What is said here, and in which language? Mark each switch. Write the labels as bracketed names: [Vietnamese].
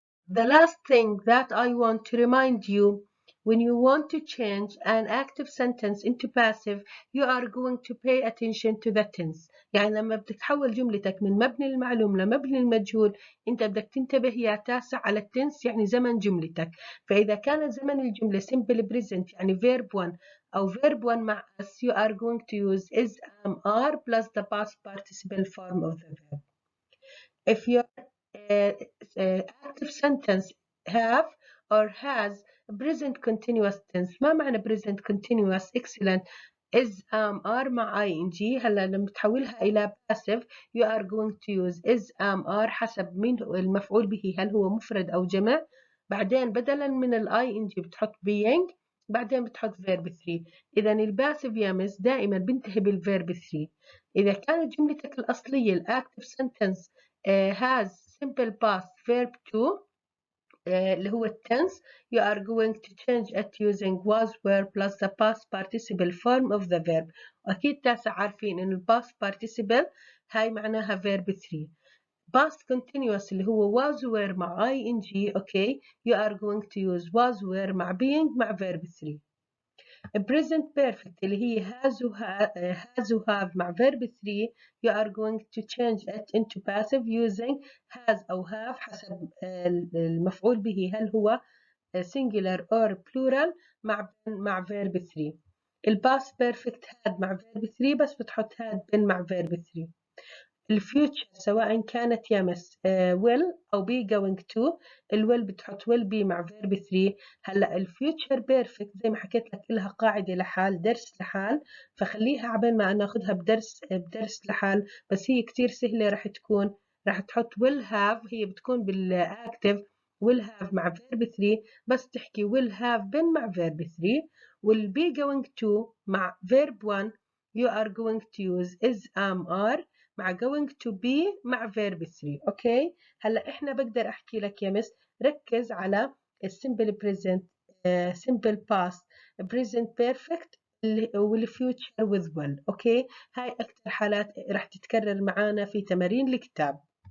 [English] The last thing that I want to remind you, when you want to change an active sentence into passive, you are going to pay attention to the tense. [Arabic] يعني لما بدك تحول جملتك من مبني المعلوم لمبني المجهول انت بدك تنتبه يا تاسع على التنس، يعني زمن جملتك. فإذا كان زمن الجملة [English] simple present يعني verb 1 أو verb 1 مع us you are going to use is am are plus the past participle form of the verb. If your active sentence have or has present continuous tense. [Arabic] ما معنى present continuous؟ excellent is are مع ing. هلا لما تحولها إلى passive [English] you are going to use is are [Arabic] حسب مين المفعول به، هل هو مفرد أو جمع. بعدين بدلا من ال ing بتحط being، بعدين بتحط verb 3. إذا الباسيف يا مس دائما بنتهي بالverb 3. إذا كانت جملتك الأصلية [English] الactive sentence has simple past verb 2 اللي هو التنس you are going to change it using was were plus the past participle form of the verb. [Arabic] أكيد تاسع عارفين إن past participle هاي معناها verb 3. [English] past continuous اللي هو was were مع ing okay you are going to use was were مع being مع verb 3. present perfect اللي هي has و have مع verb 3 you are going to change it into passive using has أو have [Arabic] حسب المفعول به هل هو [English] singular or plural مع verb 3. [Arabic] الباست بيرفكت had مع verb 3 بس بتحط had been مع verb 3. الفيوتشر سواء كانت يمس will أو be going to، الويل بتحط will be مع verb 3. هلا الفيوتشر بيرفكت زي ما حكيت لك لها قاعدة لحال، درس لحال، فخليها عبين ما ناخذها بدرس لحال، بس هي كتير سهلة. راح تحط will have، هي بتكون بالactive will have مع verb 3 بس تحكي will have been مع verb 3. [English] will be going to مع verb 1 you are going to use is am are مع going to be مع verb 3. [Arabic] اوكي، هلا احنا بقدر احكي لك يا مس ركز على السمبل present simple past present perfect والفيوتشر with will. اوكي، هاي اكثر حالات راح تتكرر معانا في تمارين الكتاب.